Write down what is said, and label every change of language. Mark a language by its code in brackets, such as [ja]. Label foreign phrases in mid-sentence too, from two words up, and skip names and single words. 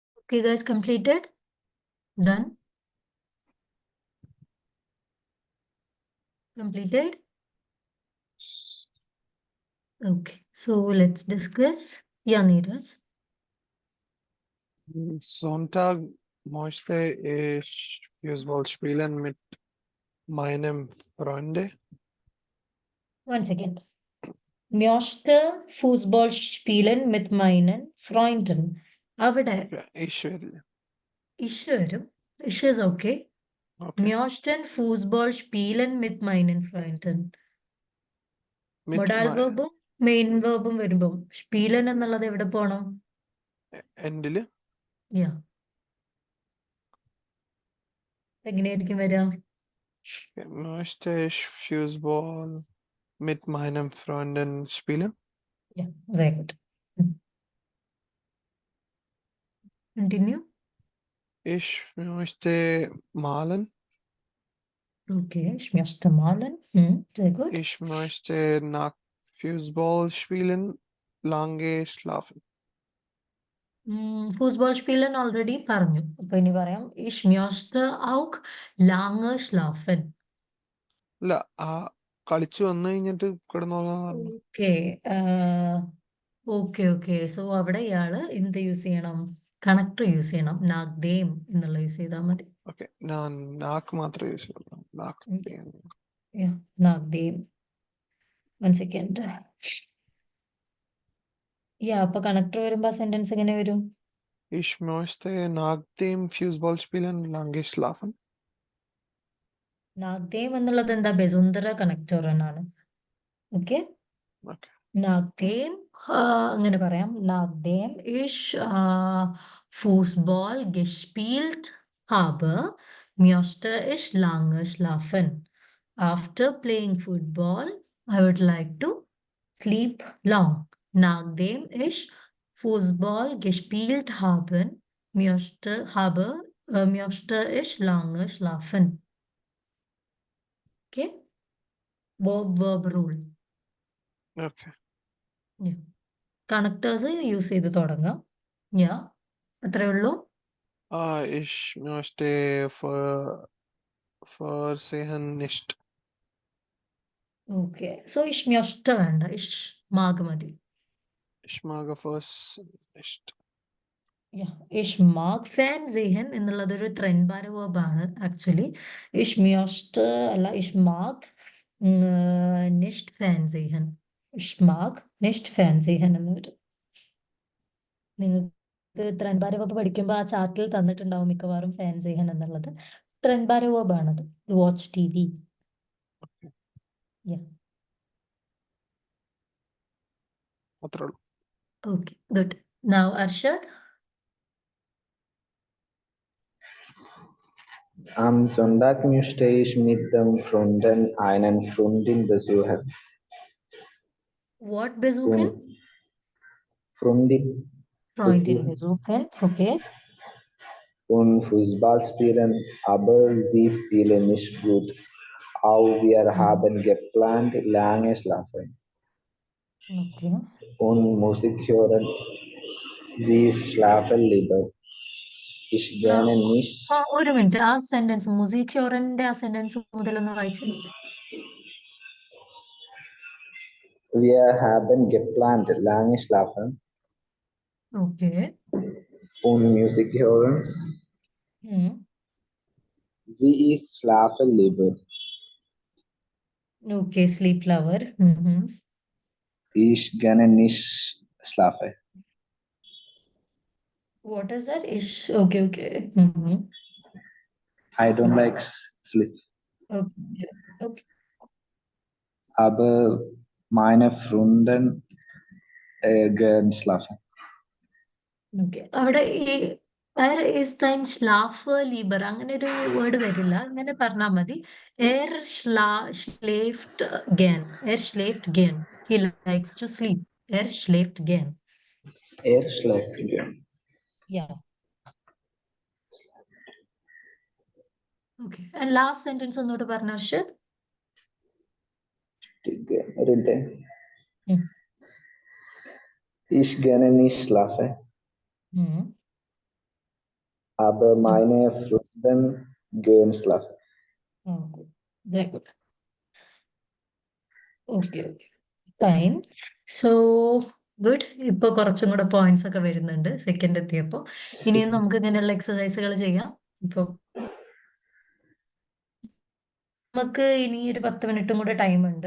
[en] Okay, guys, completed? Done? Completed? Okay, so let's discuss. Yeah, Neeraj. [de] Sonntag möchte ich Fußball spielen mit meinem Freunde. [en] One second. [de] Möchte Fußball spielen mit meinen Freunden. [ml] അവിടെ [de] Ja, ich will. [ml] ഇഷ് വരും. ഇഷ് [en] is okay. Okay. [de] Möchten Fußball spielen mit meinen Freunden. Mit [ml] മൊഡാൽ [en] my [ml] വെർബും മെയിൻ വെർബും വരുമ്പം സ്പീലൻ എന്നുള്ളത് എവിടെ പോണം? Endele. യാ എങ്ങനെയായിരിക്കും വരിക? [de] Möchte ich Fußball mit meinem Freunden spielen? യാ sehr gut. Continue. Ich möchte malen. Okay, ich möchte malen. Sehr gut. Ich möchte nach Fußball spielen lange schlafen. Fußball spielen [ml] already പറഞ്ഞു. അപ്പൊ ഇനി പറയാം [de] ich möchte auch lange schlafen. [ml] അല്ല കളിച്ചു വന്നു കഴിഞ്ഞിട്ട് കിടന്നോളാന്ന് പറഞ്ഞു. [en] okay so [ml] അവിടെ ഇയാള് എന്ത് യൂസ് ചെയ്യണം? [en] connector use [ml] ചെയ്യണം. നാഗ്ദേം എന്നുള്ള യൂസ് ചെയ്താൽ മതി. ഓക്കെ ഞാൻ നാക്ക് മാത്രമേ യൂസ് ചെയ്യുള്ളൂ. നാഗ്ദേം. [en] one second. [ml] അപ്പൊ കണക്ടർ വരുമ്പോ സെന്റൻസ് എങ്ങനെ വരും? [de] Ich möchte nach dem Fußball spielen lange schlafen. [ml] നാഗ്ദേം എന്നുള്ളത് എന്താ? ബെസുന്തര കണക്ടർ എന്നാണ്. ഓക്കെ, [en] Okay. [ml] നാഗ്ദേം അങ്ങനെ പറയാം. [de] നാഗ്ദേം ich Fußball gespielt habe, möchte ich lange schlafen. [en] After playing football, I would like to sleep long. [de] Nachdem ich Fußball gespielt habe, möchte ich lange schlafen. [en] Okay? Verb rule. Okay. connectors use [ml] ചെയ്ത് തുടങ്ങാം. അത്രേ ഉള്ളൂ. [de] Ich möchte versehen nicht. [en] okay, so [de] ich möchte [ml] വേണ്ട, [de] ich mag [ml] മതി. [de] Ich mag nicht. Ich mag Fernsehen [ml] എന്നുള്ളത് ഒരു ട്രെൻഡ് ഭാരവാണ് ആക്ച്വലി. [de] Ich möchte അല്ല, ich mag nicht Fernsehen. Ich mag nicht Fernsehen [ml] എന്ന് വരും. നിങ്ങൾക്ക് ട്രെൻഡ് ഭാരവബ് പഠിക്കുമ്പോൾ ആ ചാർട്ടിൽ തന്നിട്ടുണ്ടാവും മിക്കവാറും ഫാൻസേഹൻ എന്നുള്ളത്. ട്രെൻഡ് ഭാരവബ് ആണത്. [en] watch TV. [ml] അത്രേ ഉള്ളൂ. [en] Okay, good. Now Arshad. [de] Am Sonntag möchte ich mit den Freunden einen Freundin besuchen. [en] What besuchen? [de] Freundin Freundin besuchen. Okay. und Fußball spielen, aber sie spielen nicht gut. Auch wir haben geplant, lange schlafen Okay. und Musik hören. Sie schlafen lieber. Ich gerne nicht. [ml] ഒരു മിനിറ്റ്, ആ സെന്റൻസ് മുസീക് ഹ്യോറന്റെ ആ സെന്റൻസ് മുതലൊന്ന് വായിച്ചു. [de] Wir haben geplant, lange schlafen [en] Okay. [de] und Musik hören. Sie ist schlafen lieber. [en] Okay, sleep lover. [de] Ich gerne nicht schlafen. [en] What is that? Okay. I don't like sleep. Okay. [de] Aber meine Freundin gern schlafen. [ml] Okay. അവിടെ ഈ [de] is dein Schlafe lieber [ml] അങ്ങനെ ഒരു വേർഡ് വരില്ല. അങ്ങനെ പറഞ്ഞാൽ മതി. [de] schläft gern. Schläft gern. He likes to sleep. Schläft gern. Schläft gern. [en] Yeah. Okay. And last sentence [ml] ഒന്നുകൂടെ പറഞ്ഞ [en] അർഷദ്. Ich gerne nicht schlafen. aber meine Früchten gehen schlafen. Very good. Okay, okay. Fine. So, good. [ml] ഇപ്പൊ കുറച്ചും കൂടെ പോയിന്റ്സ് ഒക്കെ വരുന്നുണ്ട് സെക്കൻഡ് എത്തിയപ്പോ. ഇനിയും നമുക്ക് ഇങ്ങനെയുള്ള എക്സസൈസുകൾ ചെയ്യാം. ഇപ്പൊ നമുക്ക് ഇനി ഒരു 10 മിനിറ്റും കൂടെ ടൈം ഉണ്ട്.